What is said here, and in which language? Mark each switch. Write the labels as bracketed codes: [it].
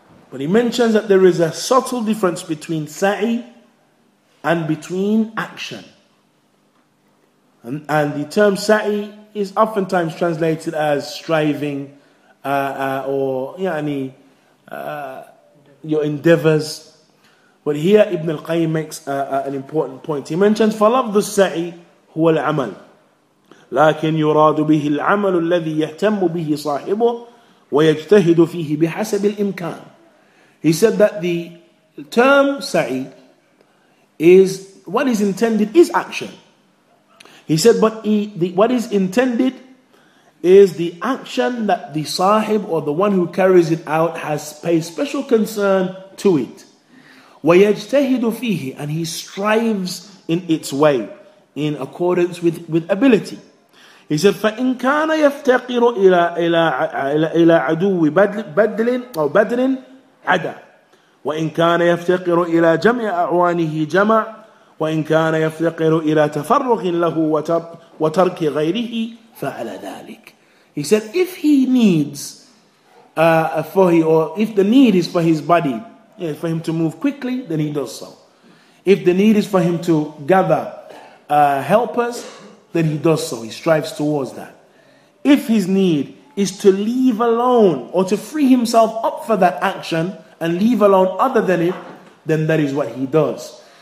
[en] But he mentions that there is a subtle difference between sa'i and between action. And the term sa'i is oftentimes translated as striving or your endeavors. But here Ibn al-Qayyim makes an important point. He mentions [ar] فَلَفْظُ السَّعِي هو العمل لكن يراد به العمل الذي يهتم به صاحبه ويجتهد فيه بحسب الإمكان. [en] He said that the term sa'i is, what is intended is action. He said, but what is intended is the action that the sahib or the one who carries it out pays special concern to it. [ar] وَيَجْتَهِدُ فِيهِ, [en] and he strives in its way, in accordance with ability. He said, [ar] فَإِنْ كَانَ يَفْتَقِرُ إِلَى عَدُوِّ بَدْرٍ أو بدر عَدَى وإن كان يفتقر إلى جمع أعوانه جمع وإن كان يفتقر إلى تفرغ له وترك غيره فعلى ذلك. [en] He said, if he needs if the need is for his body, for him to move quickly, then he does so. If the need is for him to gather helpers, then he does so. He strives towards that. If his need is to leave alone or to free himself up for that action and leave alone other than it, then that is what he does.